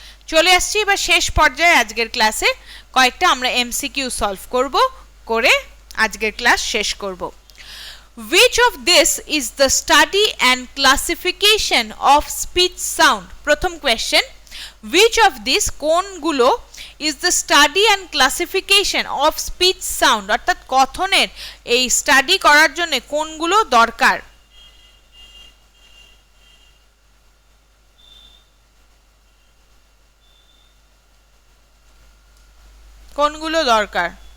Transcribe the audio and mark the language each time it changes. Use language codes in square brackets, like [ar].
[bn] চলে আসছি এবার শেষ পর্যায়ে আজকের ক্লাসে, কয়েকটা আমরা এমসিকিউ সলভ করব, করে আজকের ক্লাস শেষ করব। [en] Which of this is the study and classification of speech sound? [bn] প্রথম কোয়েশ্চেন, [en] which of this [bn] কোনগুলো [en] is the study and classification of speech sound? [bn] অর্থাৎ কথনের এই স্টাডি করার জন্য কোনগুলো দরকার? কোনগুলো দরকার?